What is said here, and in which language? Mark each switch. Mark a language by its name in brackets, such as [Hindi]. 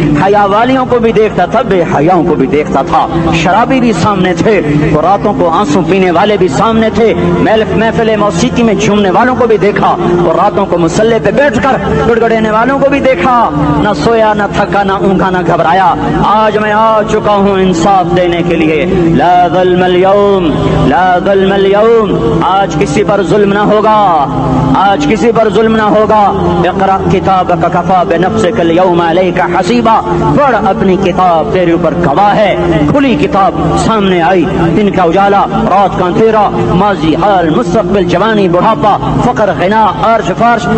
[Urdu] حیا والیوں کو بھی دیکھتا تھا, بے حیاؤں کو بھی دیکھتا تھا. شرابی بھی سامنے تھے, اور راتوں کو آنسو پینے والے بھی سامنے تھے. محفل موسیقی میں جھومنے والوں کو بھی دیکھا, اور راتوں کو مسلح پہ بیٹھ کر گڑگڑانے والوں کو بھی دیکھا. نہ سویا, نہ تھکا, نہ اونگا, نہ گھبرایا. آج میں آ چکا ہوں انصاف دینے کے لیے. [Arabic] لا ظلم اليوم, لا ظلم اليوم. [Urdu] آج کسی پر ظلم نہ ہوگا, آج کسی پر ظلم نہ ہوگا. [Arabic] اقرأ کتابک کفا بنفسک اليوم علیک حسیبا. [Urdu] پڑھ اپنی کتاب, تیرے اوپر گواہ ہے. کھلی کتاب سامنے آئی, دن کا اجالا, رات کا اندھیرا, ماضی, حال, مستقبل, جوانی, بڑھاپا, فقر, غنا, عرش, فرش,